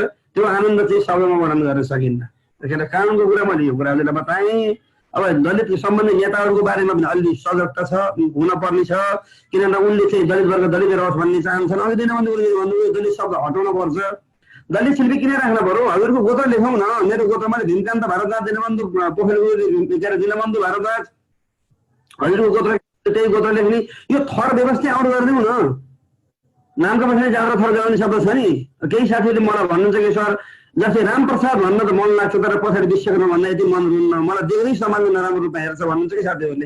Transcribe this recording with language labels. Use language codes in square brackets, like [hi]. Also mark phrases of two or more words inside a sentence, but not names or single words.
[ne] त्यो आनन्द चाहिँ सबैमा वर्णन गर्न सकिन्न। त्यसैले कानुनको कुरा मैले यो कुराहरूले बताएँ। अब दलित सम्बन्धी नेताहरूको बारेमा पनि अलि सजगता छ, हुन पर्ने छ। किनभने उनले चाहिँ दलित वर्ग दलित रहोस् भन्ने चाहन्छन्। अघि दीनबन्धु गुरुले भन्नुभयो दलित शब्द हटाउनु पर्छ। दलित शिल्पी किन राख्नु पर्यो? हजुरको गोत्र लेखौँ न। मेरो गोत्रमा भीमकान्त भारद्वाज, दीनबन्धु पोखरेल, दीनबन्धु भारद्वाज, हजुरको गोत्र त्यही गोत्र लेख्ने। यो थर व्यवस्था आउट गरिदिउँ न। नामको पछाडि जाँदा थर गराउने शब्द छ नि। केही साथीहरूले मलाई भन्नुहुन्छ कि सर जस्तै रामप्रसाद भन्न त मन लाग्छ, तर पछाडि विश्वकर्मा भन्दा यति मन रुन्न, मलाई देख्दै समाजले नराम्रो रूपमा हेर्छ भन्नुहुन्छ कि साथीहरूले।